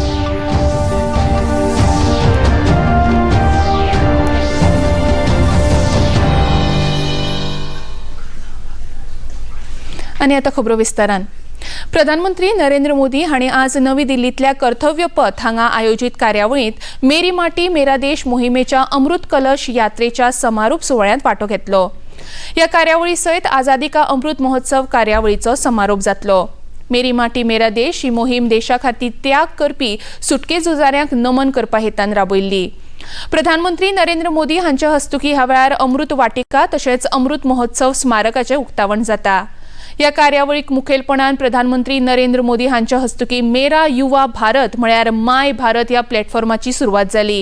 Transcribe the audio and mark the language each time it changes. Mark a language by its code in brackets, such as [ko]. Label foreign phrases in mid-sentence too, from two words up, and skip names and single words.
[kok] आणि आता खबरो विस्तारान। प्रधानमंत्री नरेंद्र मोदी हांणी आज नवी दिल्लीतल्या कर्तव्य पथ हांगा आयोजित कार्यावळींत मेरी माटी मेरा देश मोहिमेच्या अमृत कलश यात्रेच्या समारोप सुवाळ्यांत वांटो घेतलो। ह्या कार्यावळी सयत आझादी का अमृत महोत्सव कार्यावळीचो समारोप जातलो। मेरी माटी मेरा देश ही मोहीम देशा खातीर त्याग करपी सुटके झुजाऱ्यांक नमन करपा हेतान राबयल्ली। प्रधानमंत्री नरेंद्र मोदी हांच्या हस्तुकी ह्या वेळार अमृत वाटिका तशेंच अमृत महोत्सव स्मारकाचें उक्तावण जाता। या कार्यावळीक मुखेलपणान प्रधानमंत्री नरेंद्र मोदी हांच्या हस्तुकी मेरा युवा भारत म्हळ्यार माय भारत ह्या प्लॅटफॉर्माची सुरवात जाली।